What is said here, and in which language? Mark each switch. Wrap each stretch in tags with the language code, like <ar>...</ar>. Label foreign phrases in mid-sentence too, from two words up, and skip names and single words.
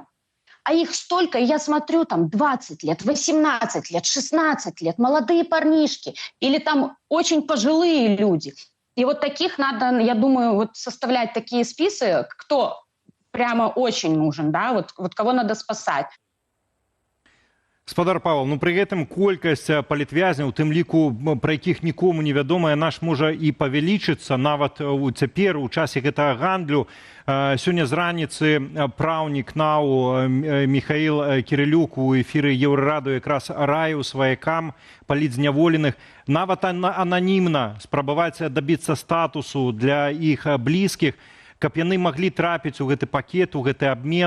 <ru>А их столько, и я смотрю, там 20 лет, 18 лет, 16 лет, молодые парнишки или там очень пожилые люди. И вот таких надо, я думаю, вот составлять такие списки, кто прямо очень нужен, да, вот кого надо спасать.</ru> <be>Спадар Павел, ну пры гэтым колькасць палітвязняў, у тым ліку, пра якіх нікому не вядома, яна ж можа і павялічыцца нават цяпер у часе гэтага гандлю. Сёння з раніцы праўнік НАУ Михаил Кирилюк у эфіры Еўрараду якраз раіў сваякам палітзняволеных нават ананімна спрабаваць дабіцца статусу для іх блізкіх, каб яны маглі трапіць у гэты пакет, у гэты абмен.</be>